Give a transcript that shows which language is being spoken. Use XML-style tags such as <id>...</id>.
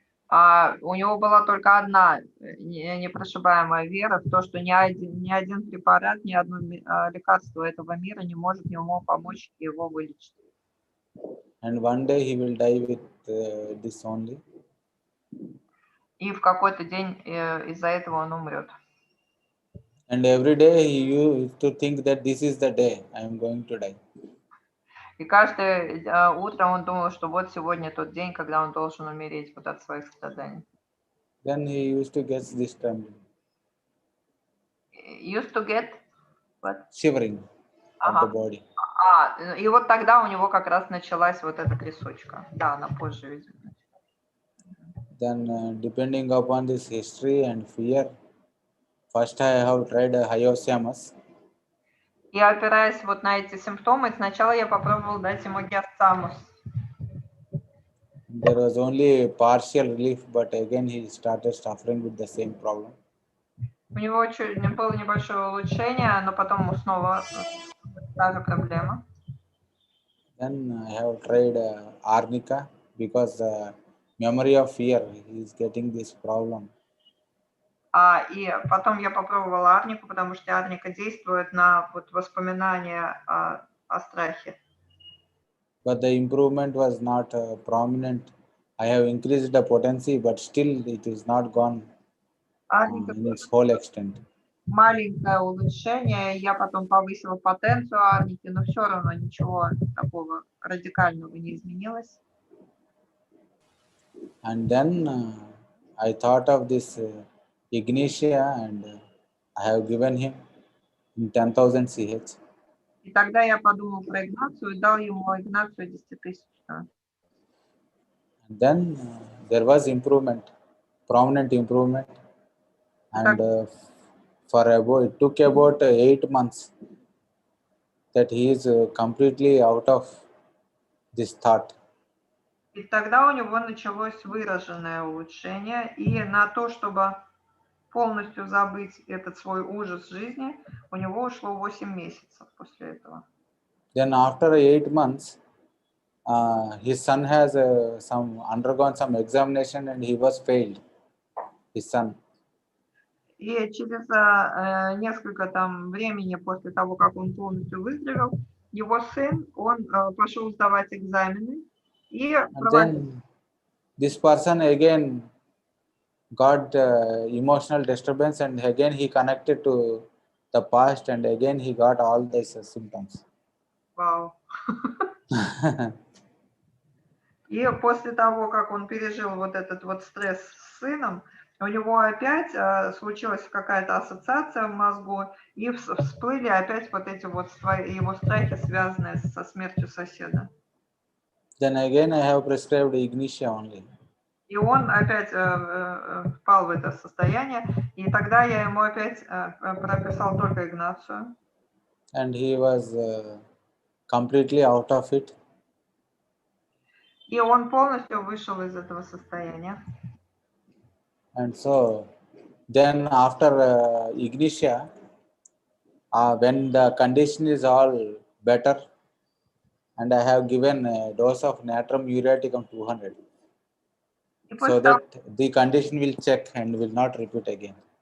<ru>У него была только одна непрошибаемая вера в то, что ни один препарат, ни одно лекарство этого мира не может ему помочь его вылечить.</ru> <en>And one day he will die with this only.</en> <ru>И в какой-то день из-за этого он умрет.</ru> <en>And every day he used to think that this is the day I am going to die.</en> <ru>И каждое утро он думал, что вот сегодня тот день, когда он должен умереть вот от своих страданий.</ru> <en>Then he used to get this trembling. Used to get what? Shivering of the body.</en> <ru>И вот тогда у него как раз началась вот эта трясучка. Да, она позже, видимо.</ru> <en>Then depending upon this history and fear, first I have tried hyoscyamus.</en> <ru>И опираясь вот на эти симптомы, сначала я попробовала дать ему гиацамус.</ru> <en>There was only partial relief, but again he started suffering with the same problem.</en> <ru>У него было небольшое улучшение, но потом снова та же проблема.</ru> <en>Then I have tried arnica because memory of fear, he is getting this problem.</en> <ru>И потом я попробовала арнику, потому что арника действует на вот воспоминания о страхе.</ru> <en>But the improvement was not prominent. I have increased the potency, but still it is not gone</en> <ru>Арника</ru> <en>in its whole extent.</en> <ru>маленькое улучшение, я потом повысила потенцию арники, но все равно ничего такого радикального не изменилось.</ru> <en>And then I thought of this Ignitia, and I have given him in 10,000 CH.</en> <ru>И тогда я подумал про Игнацию и дал ему Игнацию 10-тысячную.</ru> <en>And then there was improvement, prominent improvement, and it took about 8 months that he is completely out of this thought.</en> <ru>И тогда у него началось выраженное улучшение, и на то, чтобы полностью забыть этот свой ужас жизни, у него ушло 8 месяцев после этого.</ru> <en>Then after 8 months, his son has undergone some examination and he was failed. His son.</en> <ru>И через несколько там времени после того, как он полностью выздоровел, его сын, он пошел сдавать экзамены и</ru> <en>Then this person again got emotional disturbance, and again he connected to the past, and again he got all these symptoms.</en> <ru>Вау. И после того, как он пережил вот этот вот стресс с сыном, у него опять случилась какая-то ассоциация в мозгу, и всплыли опять вот эти вот его страхи, связанные со смертью соседа.</ru> <en>Then again I have prescribed Ignitia only.</en> <ru>И он опять впал в это состояние, и тогда я ему опять прописал только Игнацию.</ru> <en>And he was completely out of it.</en> <ru>И он полностью вышел из этого состояния.</ru> <en>And so then after Ignitia, when the condition is all better, and I have given a dose of natrum muriaticum 200, so that the condition will check and will not repeat again.</en>